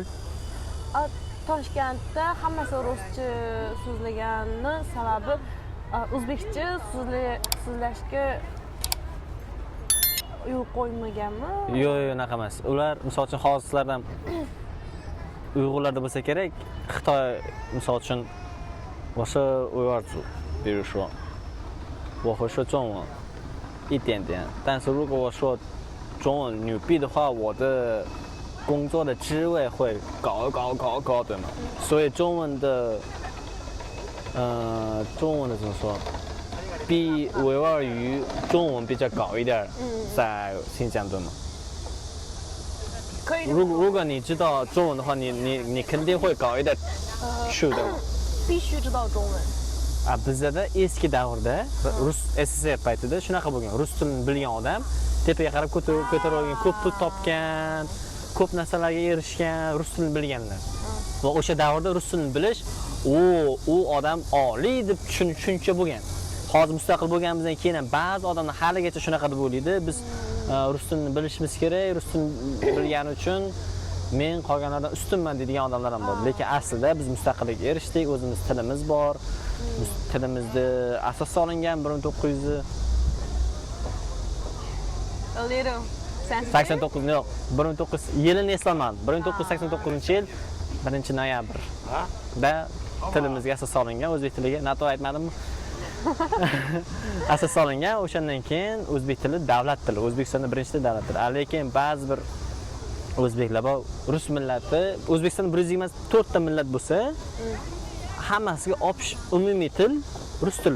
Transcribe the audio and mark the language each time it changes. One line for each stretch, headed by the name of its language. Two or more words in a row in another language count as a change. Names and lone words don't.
Uzbek: Toshkentda hammasi ruscha so'zlagani sababi o'zbekcha so'zlashga yo'l qo'ymaganmi? Yo'q, unaqa emas. Ular misol uchun hozir sizlardan Uyg'urlarda bo'lsa kerak, Xitoy misol uchun
Chinese: 我是维吾尔族，比如说我会说中文一点点，但是如果我说中文牛逼的话，我的工作的职位会高，对吗？所以中文的怎么说？比维吾尔语中文比较高一点，在新疆对吗？会这么如果你知道中文的话，你肯定会搞一点去的。必须知道中文。
Uzbek: Bizda eski davrda rus SSR paytida shunaqa bo'lgan. Rus tilini bilgan odam tepaga qarab ko'tarilgan, ko'p pul topgan, ko'p narsalarga erishgan, rus tilini bilganlar. Va o'sha davrda rus tilini bilish, u odam oliy deb tushuncha bo'lgan. Hozir mustaqil bo'lganimizdan keyin ham ba'zi odamlar haligacha shunaqa deb o'ylaydi. Biz rus tilini bilishimiz kerak, rus tilini bilgani uchun men qolganlardan ustunman deydigan odamlar ham bor. Lekin aslida biz mustaqillikka erishdik, o'zimiz tilimiz bor. Tilimizda asos solingan 1900
English: A little sensitive.
Uzbek: 89 yo'q, 1900 yilini eslolmadim. 1989-yil 1-noyabrda tilimizga asos solingan, o'zbek tiliga nato aytmadimmi? Asos solingan, o'shandan keyin o'zbek tili davlat tili, O'zbekistonda birinchi davlat tili. Lekin ba'zi bir o'zbeklar bor, rus millati, O'zbekistonda 124 ta millat bo'lsa, hammasiga umumiy til rus tili.